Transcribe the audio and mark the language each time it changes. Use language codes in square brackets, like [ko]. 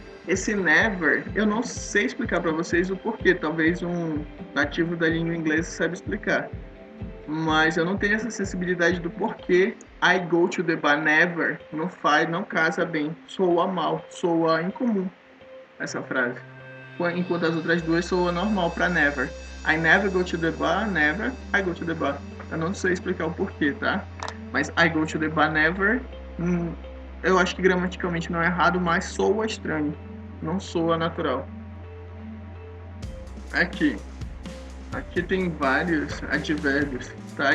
[pt] Esse never, eu não sei explicar para vocês o porquê, talvez um nativo da língua inglesa saiba explicar, mas eu não tenho essa sensibilidade do porquê [en] I go to the bar never [pt] não casa bem, soa mal, soa incomum essa frase. Enquanto as outras duas soam normal para never. [en] I never go to the bar, never, I go to the bar. [pt] Eu não sei explicar o porquê, tá? Mas [en] I go to the bar never, [pt] eu acho que gramaticalmente não é errado, mas soa estranho. Não soa natural. Aqui tem vários advérbios, tá?